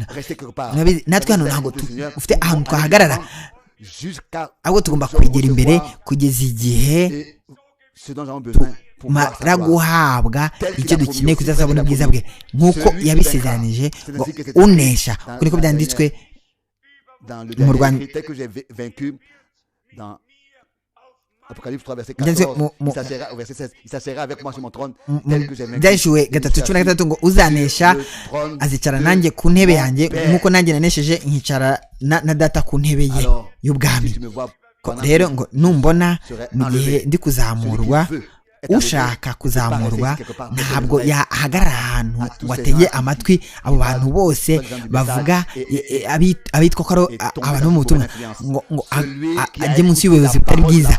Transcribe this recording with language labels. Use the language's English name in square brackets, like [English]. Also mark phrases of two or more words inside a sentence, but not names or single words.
[Kinyarwanda] Natwe hano ntabwo ufite ahantu twahagarara ahubwo tugomba kwegera imbere kugeza igihe tumara guhabwa icyo dukeneye kuzazabona ubwiza bwe nk'uko yabisezeranije ngo unesha kuko niko byanditswe mu Rwanda [French] Apocalypse 3 verset 14 il s'assera avec moi sur mon trône [Kinyarwanda] byashuwe 3:16 ngo uzanesha azicara nanjye ku ntebe yanjye nk'uko nanjye nanesheje nkicara na data ku ntebe ye y'ubwami. Rero ngo numbona mu gihe ndi kuzamurwa ushaka kuzamurwa ntabwo yahagarara ahantu ngo atege amatwi abo bantu bose bavuga abitwa ko ari abantu bo mu butumwa ngo ajye munsi y'ubuyobozi butari bwiza.